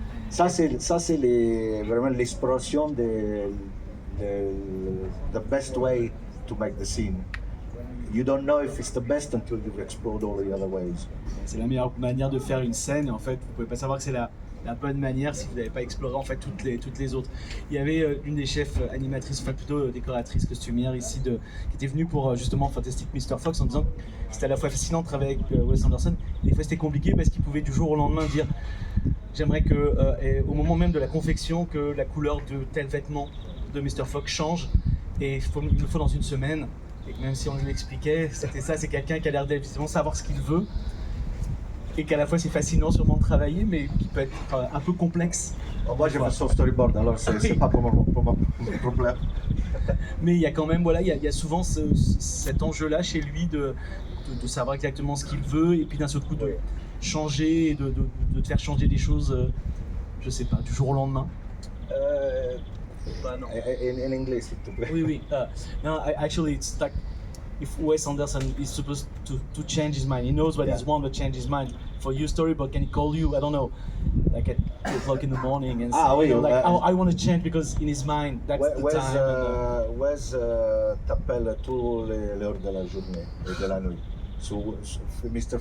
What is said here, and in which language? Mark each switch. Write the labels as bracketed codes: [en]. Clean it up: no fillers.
[fr] Ça, c'est vraiment l'exploration de [en] the best way to make the scene. You don't know if it's the best until you've explored all the other ways. [fr] C'est la meilleure manière de faire une scène, et en fait, vous pouvez pas savoir que c'est la bonne manière si vous n'avez pas exploré en fait toutes les autres. Il y avait une des chefs animatrices, enfin plutôt décoratrice costumière ici, qui était venue pour justement Fantastic Mr. Fox en disant que c'était à la fois fascinant de travailler avec Wes Anderson, et des fois c'était compliqué parce qu'il pouvait du jour au lendemain dire j'aimerais que au moment même de la confection que la couleur de tel vêtement de Mr. Fox change, et il le faut dans une semaine. Et même si on lui expliquait, c'était ça, c'est quelqu'un qui a l'air d'évidemment savoir ce qu'il veut, et qu'à la fois c'est fascinant sûrement de travailler, mais qui peut être un peu complexe. Moi j'ai fait son storyboard, alors c'est pas pour mon problème. Mais il y a quand même, voilà, il y a souvent cet enjeu-là chez lui de savoir exactement ce qu'il veut, et puis d'un seul coup de changer, et de te faire changer des choses, je sais pas, du jour au lendemain. [en] No. In English, [fr] s'il te plaît. Oui. [en] No, actually, it's like if Wes Anderson is supposed to change his mind, he knows what he's want to change his mind. For you, storyboard, can he call you? I don't know, like at 2 o'clock in the morning and say, [fr] oui, [en] you know, like, I want to change because in his mind that's the time. [fr] Wes t'appelle toutes les heures de la journée et de la nuit. Mr.